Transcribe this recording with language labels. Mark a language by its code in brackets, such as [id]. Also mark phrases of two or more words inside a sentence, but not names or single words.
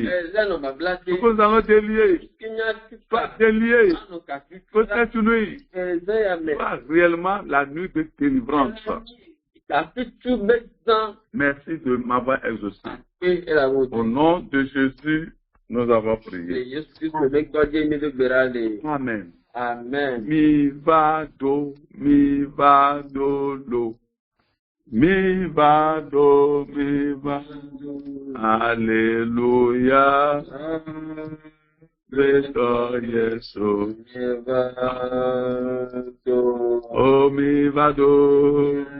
[fr] Ce que nous allons délier soit délié. Que cette nuit soit réellement la nuit de délivrance. Merci de m'avoir exaucé. Au nom de Jésus, nous avons prié. Amen. Amen. [ee] Mi va do lo. Mi va do. Alléluia. Béto Yesu. Oh mi va do.